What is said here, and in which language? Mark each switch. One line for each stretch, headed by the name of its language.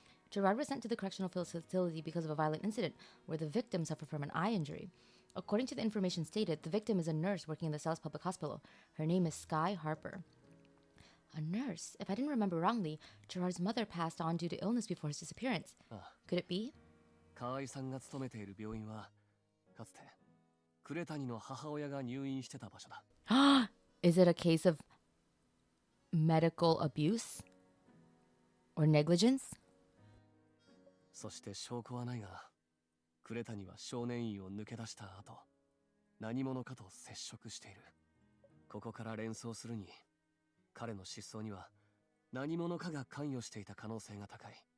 English: Gerard was sent to the correctional facility because of a violent incident where the victim suffered from an eye injury. According to the information stated, the victim is a nurse working in the South Public Hospital. Her name is Sky Harper. A nurse? If I didn't remember wrongly, Gerard's mother passed on due to illness before his disappearance. Could it be?
Japanese: 河合さんが勤めている病院は、かつて呉谷の母親が入院してた場所だ。
English: Is it a case of medical abuse? Or negligence?
Japanese: そして証拠はないが、呉谷は少年院を抜け出した後、何者かと接触している。ここから連想するに、彼の失踪には何者かが関与していた可能性が高い。